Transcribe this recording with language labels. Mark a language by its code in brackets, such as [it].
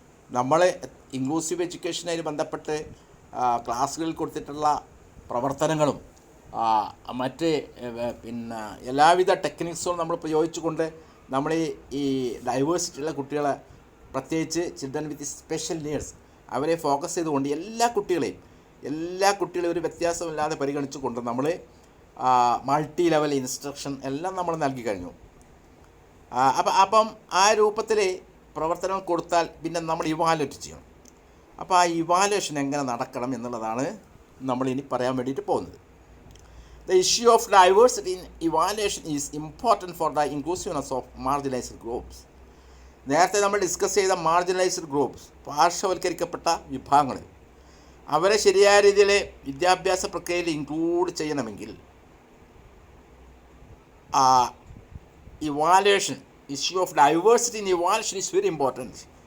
[ml] നമ്മൾ ഇൻക്ലൂസീവ് എഡ്യൂക്കേഷനുമായി ബന്ധപ്പെട്ട് ക്ലാസ്സുകളിൽ കൊടുത്തിട്ടുള്ള പ്രവർത്തനങ്ങളും മറ്റ് എല്ലാവിധ ടെക്നിക്സും നമ്മൾ പ്രയോഗിച്ചുകൊണ്ട് നമ്മൾ ഈ ഡൈവേഴ്സിറ്റിയുള്ള കുട്ടികളെ, പ്രത്യേകിച്ച് ചിൽഡ്രൻ വിത്ത് സ്പെഷ്യൽ നീഡ്സ്, അവരെ ഫോക്കസ് ചെയ്തുകൊണ്ട് എല്ലാ കുട്ടികളെയും ഒരു വ്യത്യാസമില്ലാതെ പരിഗണിച്ചുകൊണ്ട് നമ്മൾ മൾട്ടി ലെവൽ ഇൻസ്ട്രക്ഷൻ എല്ലാം നമ്മൾ നൽകി കഴിഞ്ഞു. അപ്പം ആ രൂപത്തിൽ പ്രവർത്തനം കൊടുത്താൽ പിന്നെ നമ്മൾ ഇവാലുവേറ്റ് ചെയ്യണം. അപ്പോൾ ആ ഇവാലുവേഷൻ എങ്ങനെ നടക്കണം എന്നുള്ളതാണ് നമ്മൾ ഇനി പറയാൻ വേണ്ടിയിട്ട് പോകുന്നത്. [en] The issue of diversity in evaluation is important for the inclusiveness of marginalized groups. [ml] നേരത്തെ നമ്മൾ ഡിസ്കസ് ചെയ്ത മാർജിനലൈസ്ഡ് ഗ്രൂപ്പ്സ്, പാർശ്വവൽക്കരിക്കപ്പെട്ട വിഭാഗങ്ങൾ, അവരെ ശരിയായ രീതിയിൽ വിദ്യാഭ്യാസ പ്രക്രിയയിൽ ഇൻക്ലൂഡ് ചെയ്യണമെങ്കിൽ evaluation, [en] Issue of diversity in evaluation is very important.